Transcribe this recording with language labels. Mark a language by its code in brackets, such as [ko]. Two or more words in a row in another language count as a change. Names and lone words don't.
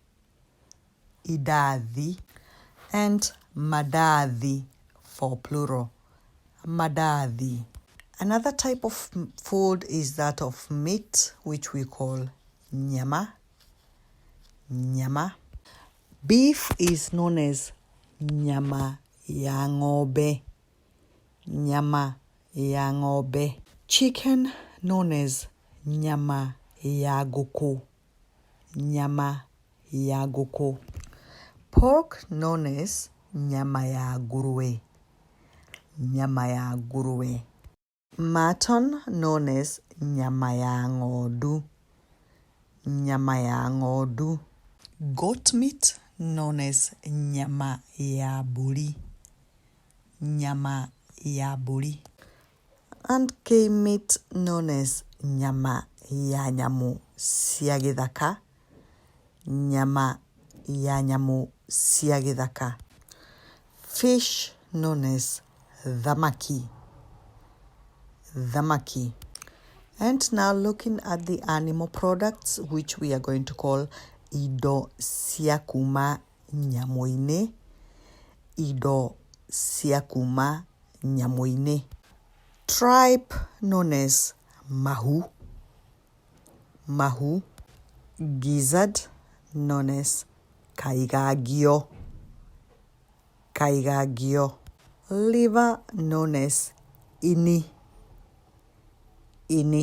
[en] Idadi. And madadi for plural. [ki] Madadi. [en] Another type of food is that of meat, which we call nyama. [ki] Nyama. [en] Beef is known as [ki] nyama ya ng'ombe. Nyama ya ng'ombe. [en] Chicken known as [ki] nyama ya gûkû. Nyama ya gûkû. [en] Pork known as [ki] nyama ya nguruwe. Nyama ya nguruwe. [en] Mutton known as [ki] nyama ya ng'ondu. nyama ya ng'ondu. [en] Goat meat known as [ki] nyama ya mbũri. Nyama ya mbũri. [en] And game meat known as [ki] nyama ya nyamũ cia gĩthaka. Nyama ya nyamũ cia gĩthaka. [en] Fish known as thamaki. [ki] Thamaki. [en] And now looking at the animal products, which we are going to call [ki] indo cia kuma nyamũ-inĩ. Indo cia kuma nyamũ-inĩ. [en] Tripe known as mahu. [ki] Mahu. [en] Gizzard known as kaigagio. Kaigagio. Liver known as ini. [ki] Ini.